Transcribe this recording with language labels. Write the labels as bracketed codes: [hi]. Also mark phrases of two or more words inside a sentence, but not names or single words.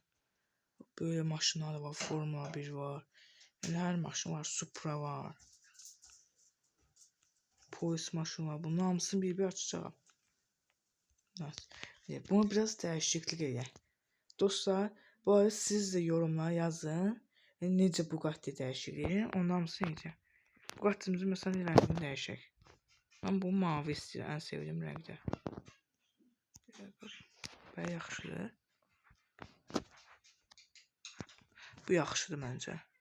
[tr] Böyle maşınlar var. Formula 1 var. Yani her maşın var. Supra var. Polis maşını var. [az] Bunun hamısını bir açacağım. [tr] Evet. Bunu biraz değişiklik edin. Dostlar, bu arada siz de yorumlara yazın. [az] Necə Bugatti dəyişikliyi. Onun hamısını edin. Bugatti'mizin mesela rəngini dəyişək. [tr] Ben bu mavi [az] istəyirəm. Ən sevdiyim rəngdə. Bu yaxşıdır. Bu yaxşıdır məncə.